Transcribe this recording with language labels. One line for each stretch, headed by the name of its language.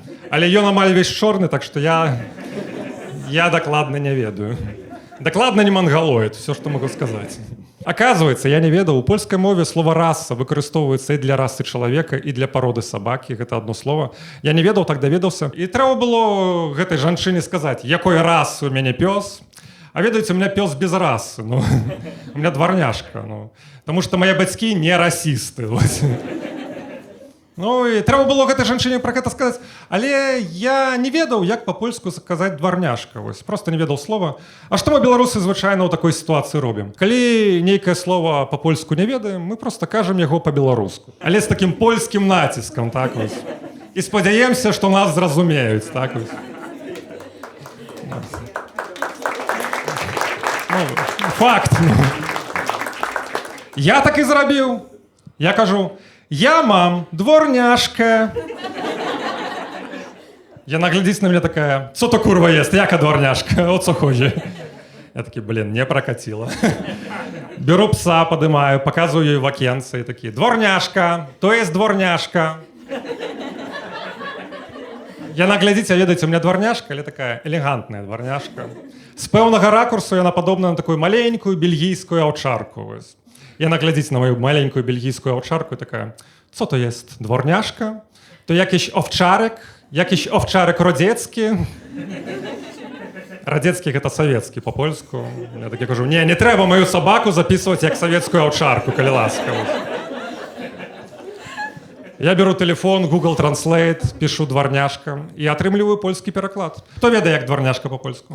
Belarusian: Але ён амаль весь чорны, так што я дакладна не ведаю. Дакладна не мангалоід, все, што могу сказаць. Оказывается, я не ведаў, у польскай мове слова «раса» выкарыстоўваецца і для расы чалавека, і для пароды сабакі, гэта адно слово. Я не ведаў, так даведаўся. І трэба было гэтай жанчыне сказаць, якой расы у мяне пёс. А ведаеце,
Russian: у меня пёс без расы, ну, у меня дворняжка, ну, потому что мои бацькі не расісты.
Belarusian: Ну, і трэба было гэтай жанчыне пра гэта сказаць, але я не ведаў, як па-польску сказаць дворняжка, просто не ведаў слова. А што мы, беларусы, звычайна ў такой сітуацыі робім? Калі нейкае слова па-польску не ведаем, мы просто кажам яго па-беларуску. Але з такім польскім націскам, так вось. І спадзяемся, што нас зразумеюць, так вось. Ну, факт. Я так і зрабіў. Я кажу: я мам, дворняжка. Яна глядзіць на мяне такая:
Polish: co to kurwa jest, jaka дворняжка, o co chodzi?
Belarusian: Я такі:
Russian: блин, не прокатило. Беру пса, подымаю, показываю ей в окенце и такие: дворняжка, то есть дворняжка.
Belarusian: Яна глядзіць, а ведаеце,
Russian: у меня дворняжка,
Belarusian: але такая элегантная дворняжка. З пэўнага ракурсу яна падобна на такую маленькую бельгійскую аўчарку. Яна глядзіць на мою маленькую бельгійскую аўчарку і такая:
Polish: co to jest, dworняжка? To jakiś owczarek radziecki?
Belarusian: Радзецкі — гэта савецкі па-польску. Я такі кажу: не трэба маю сабаку запісваць як савецкую аўчарку, калі ласка.
Russian: Я беру телефон, Google Translate, пишу дворняжка
Belarusian: і атрымліваю польскі пераклад. Хто ведае, як дворняжка па-польску?